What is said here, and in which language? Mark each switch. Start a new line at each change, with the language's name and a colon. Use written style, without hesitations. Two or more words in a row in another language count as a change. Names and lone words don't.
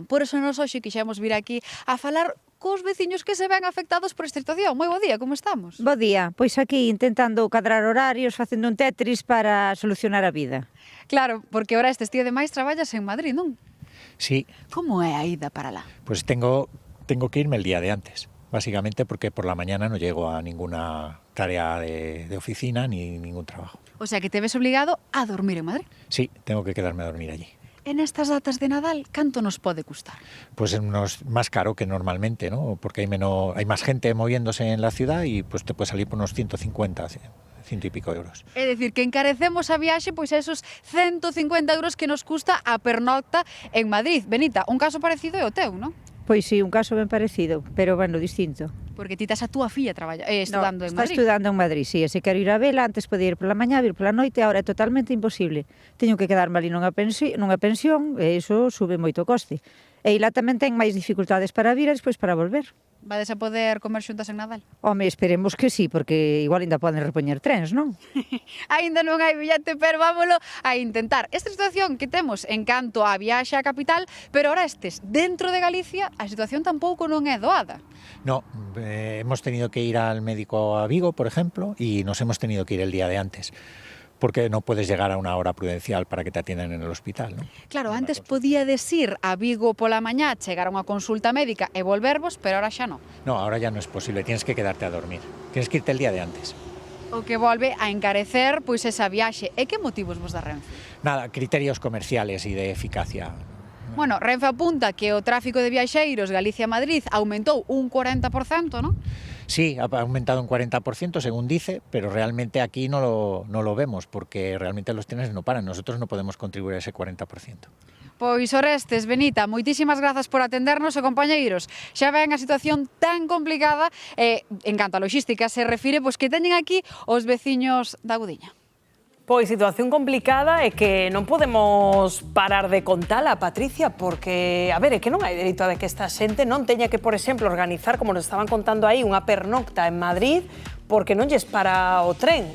Galician: Por eso nos hoxe quixemos vir aquí a falar cos veciños que se ven afectados por esta situación. Moi bo día, como estamos? Bo día, pois aquí intentando cadrar horarios, facendo un Tetris para solucionar a vida. Claro, porque ahora este día de máis traballas en Madrid, non? Sí. Como é a ida para lá?
Spanish: Pues tengo que irme el día de antes, básicamente porque por la mañana no llego a ninguna tarea de oficina ni ningún trabajo. O sea que te ves obligado a dormir en Madrid. Sí, tengo que quedarme a dormir allí.
Galician: En estas datas de Nadal, ¿canto nos pode custar?
Spanish: Pues más caro que normalmente, ¿no? Porque hay más gente moviéndose en la ciudad y pues te puede salir por unos 150, 100 y pico euros.
Galician: É dicir, que encarecemos a viaxe pois esos 150 euros que nos custa a pernocta en Madrid. Benita, un caso parecido é o teu, non? Pois sí, un caso ben parecido, pero bueno, distinto. Porque ti tes a túa filla estudando en está Madrid. estudando en Madrid, sí, e se quero ir a vela, antes podía ir pola mañá, vir pola noite, agora é totalmente imposible. Teño que quedarme ali nunha pensión, e iso sube moito o coste. E lá tamén ten máis dificultades para vir e despois para volver. Vades a poder comer xuntas en Nadal? Home, esperemos que sí, porque igual ainda poden repoñer trens, non? Aínda non hai billete, pero vámolo a intentar. Esta situación que temos en canto a viaxe á capital, pero ahora estes dentro de Galicia, a situación tampouco non é doada.
Spanish: No, hemos tenido que ir al médico a Vigo, por ejemplo, y nos hemos tenido que ir el día de antes, porque no puedes llegar a una hora prudencial para que te atiendan en el hospital, ¿no?
Galician: Claro, antes podíades ir a Vigo pola mañá, chegar a unha consulta médica e volvervos, pero ahora xa non.
Spanish: No, ahora ya no es posible, tienes que quedarte a dormir, tienes que irte el día de antes.
Galician: O que volve a encarecer pois esa viaxe. E que motivos vos da Renfe?
Spanish: Nada, criterios comerciales y de eficacia.
Galician: Bueno, Renfe apunta que o tráfico de viaxeiros Galicia-Madrid aumentou un 40%,
Spanish: ¿no? Sí, ha aumentado un 40%, según dice, pero realmente aquí no lo vemos, porque realmente los trenes no paran. Nosotros no podemos contribuir a ese 40%.
Galician: Pois Orestes, Benita, moitísimas grazas por atendernos e compañeiros. Xa ven a situación tan complicada en canto a logística se refire, pois que teñen aquí os veciños da Gudiña. Pois situación complicada e que non podemos parar de contala, Patricia, porque, a ver, é que non hai dereito a que esta xente non teña que, por exemplo, organizar, como nos estaban contando aí, unha pernocta en Madrid, porque non lles para o tren.